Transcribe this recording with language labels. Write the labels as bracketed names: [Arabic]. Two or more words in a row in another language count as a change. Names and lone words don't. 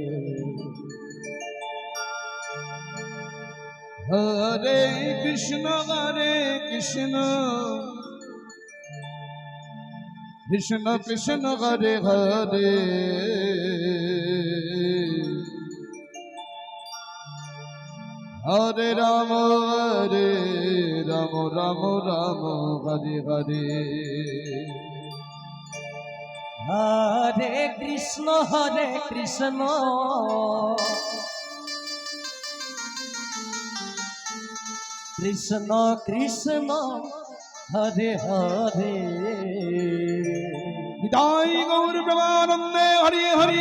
[Sanskrit] হরে কৃষ্ণ কৃষ্ণ কৃষ্ণ হরে হরে হরে রাম রাম হরে হরে হরে কৃষ্ণ কৃষ্ণ কৃষ্ণ হরে হরে [Bangla] নিতাই গৌর প্রেমানন্দে হরি হরি